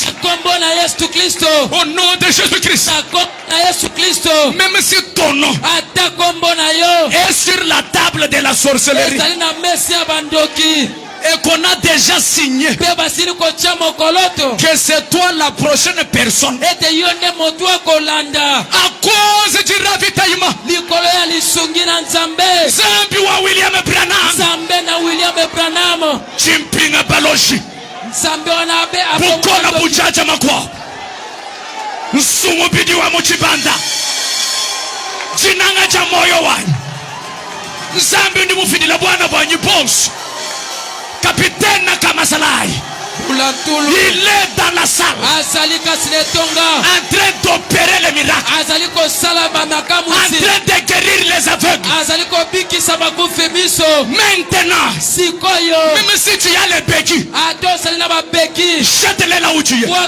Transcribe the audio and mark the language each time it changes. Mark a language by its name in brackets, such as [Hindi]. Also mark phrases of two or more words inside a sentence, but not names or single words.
[French] Au nom de Jésus-Christ. Même si ton nom est sur la table de la sorcellerie et qu'on a déjà signé que c'est toi la prochaine personne, à cause du ravitaillement, [Luba-Lulua] Zambi wa William Branham, Chimpinga Baloshi, Bukola Bujaja Makwa, Nsumubidi wa Muchibanda, Jinanga Jamoyo Wani, Zambi ndi mufidila bwana bwanyi boss, Capitaine Nakamasalai. [French] Il est dans la salle en train d'opérer les miracles, en train de guérir les aveugles. Maintenant, même si tu as les béquilles, jette-les là où tu es.